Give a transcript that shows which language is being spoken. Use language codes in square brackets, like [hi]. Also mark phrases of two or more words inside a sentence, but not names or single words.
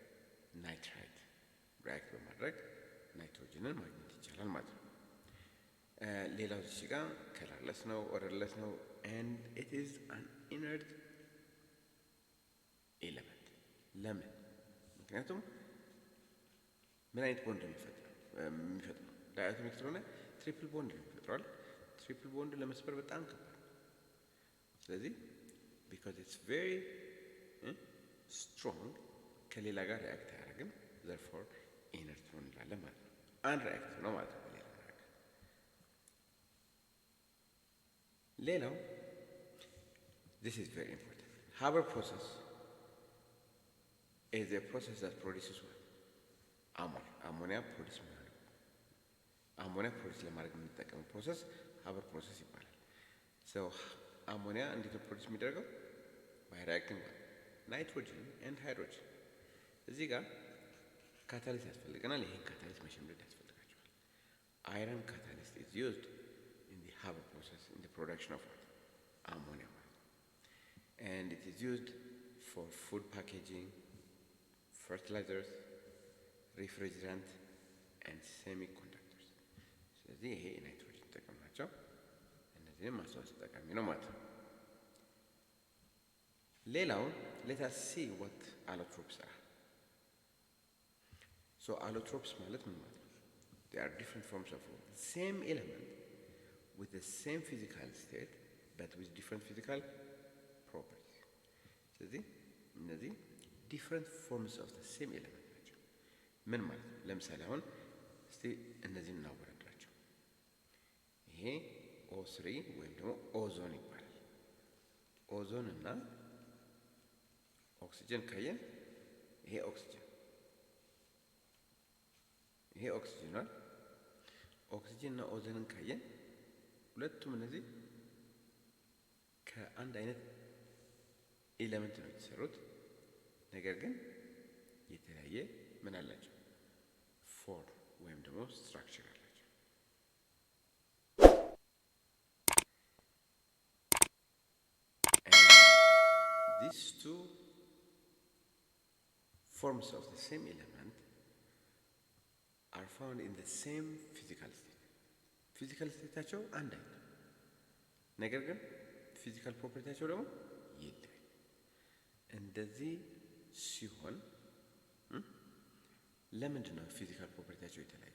[am] ሪያክት በማድረግ ናይትሮጅንን ማግኘት ይቻላል ማለት ነው። ሌላው እዚህ ጋር ከለርለስ ነው፣ ኦደርለስ ነው [en] and it is an inert element። [am] ለምን? ምክንያቱም ምን አይነት ቦንድ የሚፈጥረው ዳይአቶሚክ ስለሆነ [en] triple bond [am] ይፈጥራል። [en] triple bond [am] ለመስበር በጣም ከባድ ነው። ስለዚህ [en] because it's very strong [am] ከሌላ ጋር ሪአክት አያደርግም። therefore ኢነርት ነው እንላለን ማለት ነው። አንሪአክቲቭ ነው ማለት ነው። ሌላው [en] this is very important. Haber process is a process that produces what? Ammonia produce [am] ማለት ነው። [en] ammonia produce [am] ለማድረግ የምንጠቀመው ፕሮሰስ ሀበር ፕሮሰስ ይባላል። so አሞኒያ እንዴት ነው ፕሮዲስ የሚደረገው? [en] by reacting with nitrogen and hydrogen። [am] እዚህ ጋር ካታሊስት ያስፈልገናል። ይሄን ካታሊስት መሸምደድ ያስፈልጋቸዋል። [en] iron catalyst is used in the Haber process in the production of ammonia, and it is used for food packaging, fertilizers, refrigerant and semiconductors። [am] ስለዚህ ይሄ ናይትሮጅን ጥቅም ናቸው። እነዚህም ማስታወስ ጠቃሚ ነው ማለት ነው። ሌላው [en] let us see what allotropes are. so allotropes [am] ማለት ምን ማለት ነው? [en] they are different forms of the same element with the same physical state but with different physical properties። [am] ስለዚህ እነዚህ [en] different forms of the same element [am] ናቸው። ምን ማለት ነው? ለምሳሌ አሁን እስቲ እነዚህን እናወዳድራቸው። ይሄ O3 ወይም ደግሞ ኦዞን ይባላል። ኦዞን እና ኦክሲጅን ካየን ይሄ ኦክሲጅን ነው። ኦክሲጅን እና ኦዞንን ካየን ሁለቱም እነዚህ ከአንድ አይነት ኤሌመንት ነው የተሰሩት፣ ነገር ግን የተለያየ ምን አላቸው? ፎርም ወይም ደግሞ ስትራክቸር አላቸው። [en] and these two forms of the same element are found in the same physical state። physical state [am] አንድ አይነት ነው፣ ነገር ግን [en] physical property [am] ደግሞ ይለያል። እንደዚህ ሲሆን ለምንድን ነው [en] physical property [am] የተለያየ?